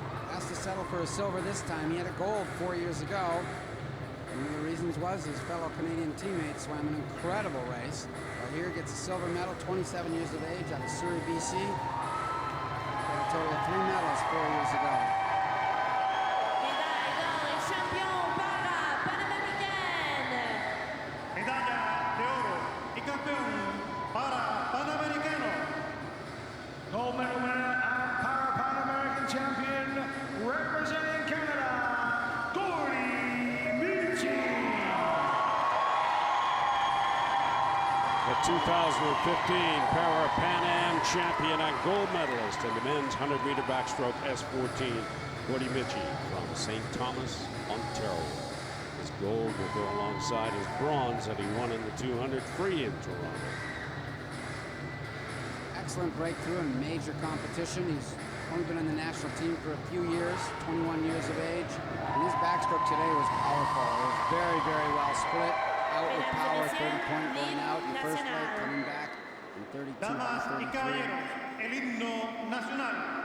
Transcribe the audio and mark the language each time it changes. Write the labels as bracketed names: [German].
[English] Has to settle for a silver this time. He had a gold 4 years ago. One of the reasons was his fellow Canadian teammate swam an incredible race. Here gets a silver medal, 27 years of age, out of Surrey, BC. Got a total of 3 medals 4 years ago. [French] Médaille d'or et champion Parapan American. [Spanish] Medalla de oro y campeón para Panamericano. [English] Gold medal winner and Parapan American champion, representing Canada, Gordy Michi. The 2015 Parapan Am champion and gold medalist in the men's 100-meter backstroke S14, Gordy Michi from St. Thomas, Ontario. His gold will go alongside his bronze that he won in the 200 free in Toronto. excellent breakthrough in major competition. He's only been on the national team for a few years, 21 years of age. And his backstroke today was powerful. It was very, very well split. Out with power, 30-point going out in the first leg, coming back in 32 [Spanish] Damas y [English] 33. [Spanish] caballeros, el himno nacional.